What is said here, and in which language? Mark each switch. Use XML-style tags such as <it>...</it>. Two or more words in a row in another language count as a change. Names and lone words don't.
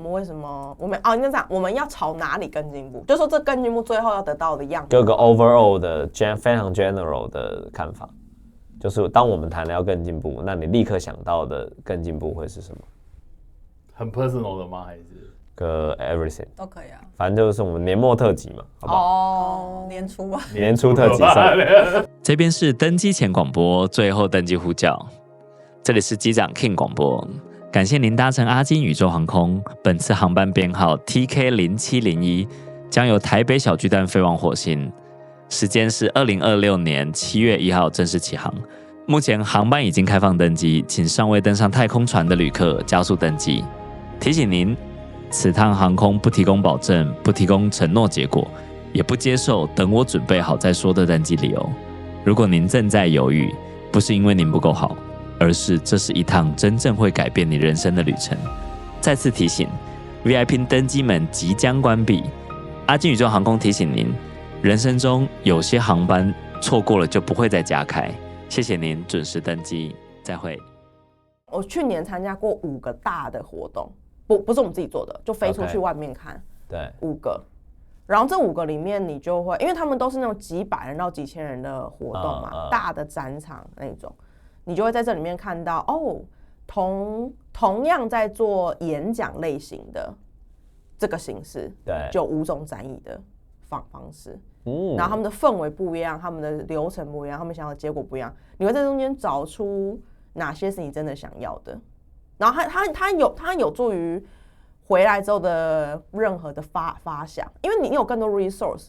<zh>我們為什麼你就講我們要朝哪裡更進步？就說這更進步最後要得到的樣子。有個 overall 的非常 general 的看法，就是當我們談的要更進步，那你立刻想到的更進步會是什麼？很 personal 的嗎？還是個 everything 都可以啊，反正就是我們年末特輯嘛，好不好？哦，年初吧，年初特輯上。這邊是登機前廣播，最後登機呼叫。這裡是機長 King 廣播，感謝您搭乘阿金宇宙航空，本次航班編號 TK0701，將由台北小巨蛋飛往火星，時間是2026年7月1號正式起航。目前航班已經開放登機，請尚未登上太空船的旅客加速登機。提醒您，此趟航空不提供保證，不提供承諾結果，也不接受等我準備好再說的登機理由。如果您正在猶豫，不是因為您不夠好，而是這是一趟真正會改變你人生的旅程。再次提醒 ，VIP 登機門即將關閉。阿金宇宙航空提醒您，人生中有些航班錯過了就不會再加開。謝謝您準時登機，再會。我去年參加過5個大的活動，不是我們自己做的，就飛出去外面看。對，5個。然後這5個裡面，你就會，因為他們都是那種幾百人到幾千人的活動嘛，大的展場那種，你就會在這裡面看到哦，同樣在做演講類型的這個形式，對，就5 種展演的方式。然後他們的氛圍不一樣，他們的流程不一樣，他們想要的結果不一樣，你會在中間找出哪些是你真的想要的，然後它有助於回來之後的任何的發想，因為你有更多 resource。</zh>